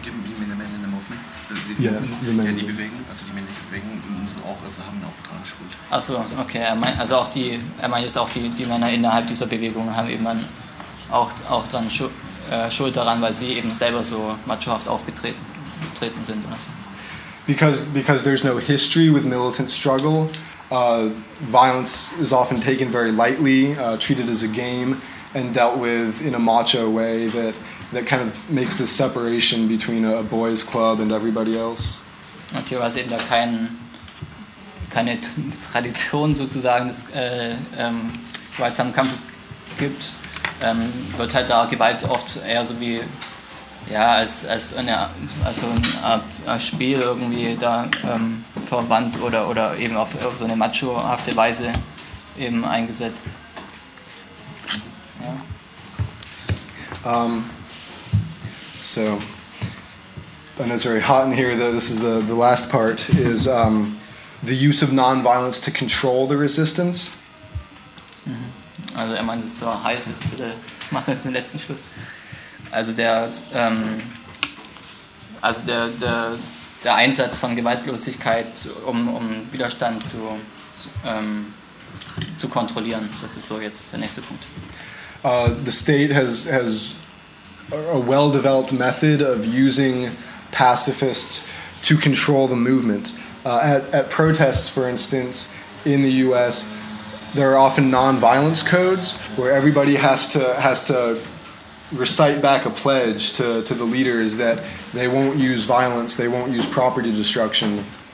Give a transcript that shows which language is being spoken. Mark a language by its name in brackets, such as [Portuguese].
[German] Die Männer in den Movements, die bewegen, also die männlichen Bewegungen müssen auch, also haben auch dran geschult. Achso, okay, er meint jetzt auch die Männer innerhalb dieser Bewegung haben eben dann auch dann Schuld daran, weil sie eben selber so machohaft aufgetreten sind. Oder so. [English] Because there's no history with militant struggle, violence is often taken very lightly, treated as a game and dealt with in a macho way that kind of makes this separation between a boys club and everybody else. [German] Okay, was eben da keine Tradition sozusagen des gewaltsamen Kampfes gibt, wird halt da Gewalt oft eher so wie ja, als eine Art Spiel irgendwie da verwandt oder eben auf so eine machohafte Weise eben eingesetzt. Ja. [English] So, I know it's very hot in here, though this is the last part, is the use of nonviolence to control the resistance. Mm-hmm. [German] Also er meint, es ist so heiß, jetzt bitte macht jetzt den letzten Schluss. Also der Einsatz von Gewaltlosigkeit, um Widerstand zu kontrollieren, das ist so jetzt der nächste Punkt. [English] The state has a well-developed method of using pacifists to control the movement. At protests, for instance, in the U.S., there are often non-violence codes where everybody has to recite back a pledge to the leaders that they won't use violence, they won't use property destruction.